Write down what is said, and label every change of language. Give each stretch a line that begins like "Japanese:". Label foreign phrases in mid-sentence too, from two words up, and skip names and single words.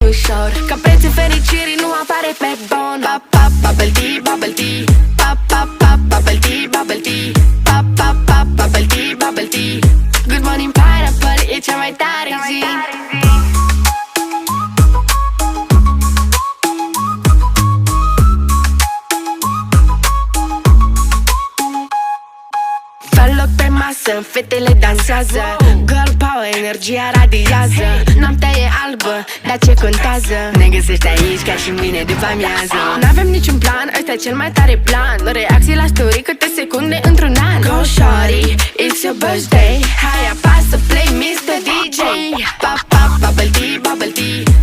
Romanian: ușor, că prețul fericirii nu apare pe bon.
English: Pop, pop, bubble tea, bubble tea. Pop, pop, pop, bubble tea, bubble tea. Pop, pop, pop, bubble tea, bubble tea. Good morning pineapple,
Romanian: e cea mai tare zi. Fă loc pe masă, fetele dansează.
English: Girl power,
Romanian: energia radiază. Noaptea e albă, dar ce contează? Ne găsești aici ca și mâine după amiază. N-avem niciun plan, ăsta e cel mai tare plan. Reacții la story, câte secunde într-un an.
English: Go shawty, it's your birthday.
Romanian: Hai apasă play, Mr. DJ.
English: Pop, pop, bubble tea, bubble tea.